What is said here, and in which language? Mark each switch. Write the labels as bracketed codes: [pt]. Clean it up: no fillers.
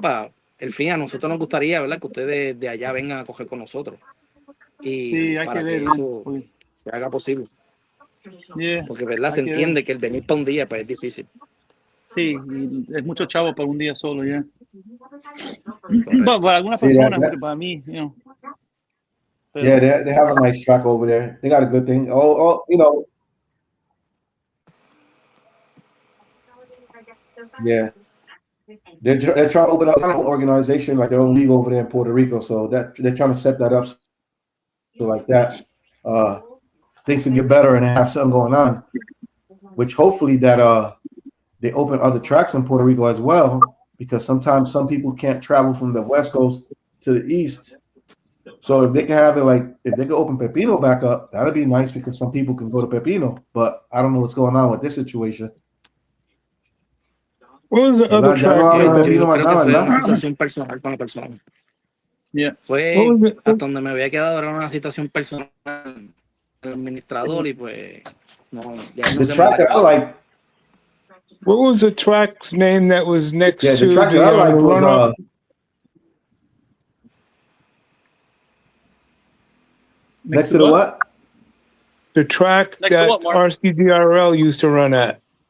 [es] Para el fin, a nosotros nos gustaría, ¿verdad? Que ustedes de allá vengan a coger con nosotros. Y para que eso se haga posible. [en] Yeah, [es] porque verdad se entiende que el venir para un día pues es difícil. Sí, es mucho chavo para un día solo ya. Para algunas personas, pero para mí, [en] you know. Yeah, they have a nice track over there. They got a good thing. Oh, you know. Yeah. They're trying to open up an organization like their own league over there in Puerto Rico. So that they're trying to set that up so like that. Things to get better and have something going on, which hopefully that they open other tracks in Puerto Rico as well, because sometimes some people can't travel from the West Coast to the East. So if they can have it if they can open Pepino back up, that'd be nice because some people can go to Pepino, but I don't know what's going on with this situation. What was the other track? [es] Yo creo que fue una situación personal con la persona. [en] Yeah. [es] Fue hasta donde me había quedado, era una situación personal el administrador y pues no [en] the track that I like. What was the track's name that was next to the track that I like was next to the what? The track that RCDRL used to run at.